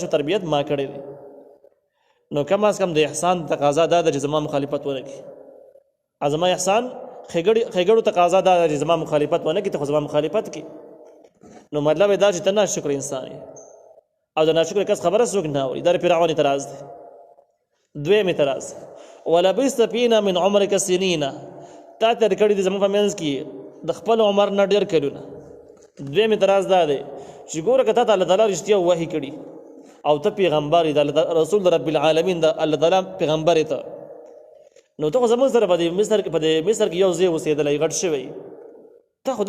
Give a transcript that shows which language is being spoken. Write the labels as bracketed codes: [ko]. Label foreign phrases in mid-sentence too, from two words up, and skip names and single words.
[ps] او تربیت ما کړی دی نو کم از کم د احسان تقاضا دا ده چې زما مخالفت ونه کړي زما احسان ښېګړو تقاضا دا ده چې زما مخالفت ونه کړي ته خو زما مخالفت کړي نو مطلب یې دا چې ته ناشکر انسان یې او د ناشکر کس خبره څوک نه اوري دا د فرعون اعتراض دی دویم اعتراض [ar] ولبست فینا من عمرک سنین [ps] تا تېر کړي دي زموږ په منځ کې د خپل عمر نه ډېر کلونه دویم اعتراض دا دی چې ګوره که تا ته الله تعالی رښتیا وحي کړي او ته پیغمبر یې د [ar] رسول رب العالمین [ps] د الله تعالی پیغمبر یې ته نو ته خو زموږ سره په دې مصر کې یو ځای اوسېدلی غټ شوی ته خو دا